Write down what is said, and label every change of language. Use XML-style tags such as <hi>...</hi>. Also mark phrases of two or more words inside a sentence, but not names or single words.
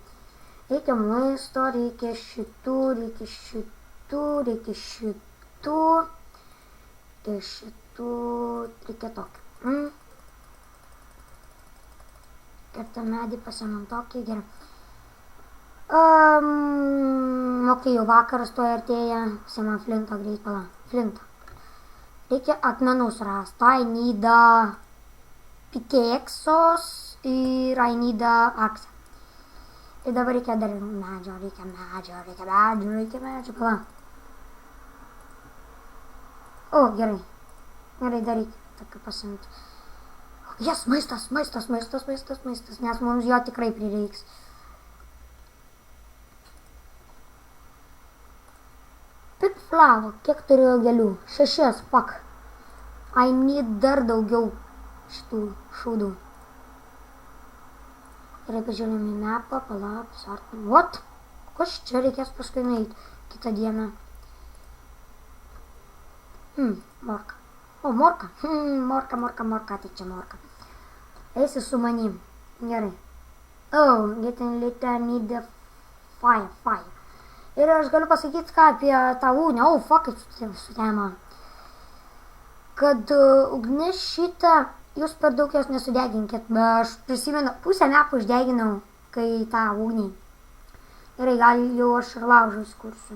<lt>Reikia maisto, reikia šitų, reikia tokio. Kerta medį, pasiemam tokį, gerai. Ok, jau vakaras to artėja, pasiemam flintą greit, flintą. Reikia akmenų surasti.</lt> <en>I need pickaxes ir I need axe.</en> <lt>Ir dabar reikia dar medžio, gerai. Gerai, dar reikia tokį pasimti. Jas, maistas, nes mums jo tikrai prireiks. Pigflower, kiek turiu gėlių? 6, fuck.</lt> <en>I need</en> <lt>dar daugiau šitų šūdų. Gerai, pažiūrėjom į mapą, sartam.</lt> <en>What?</en> <lt>Kas čia reikės paskui nueiti kitą dieną? Morka. Morka. Morka, tai čia morka. Eisi su manim. Gerai.</lt> <en>Getting later, need the fire.</en> <lt>Ir aš galiu pasakyti, ką apie tą ugnį. Fuck, su tema. Kad ugnis šitą, jūs per daug jos nesudeginkit. Aš prisimenu, pusę mepų išdeginau, kai tą ugnį. Gerai, gal jau aš ir laužą įskursiu.</lt>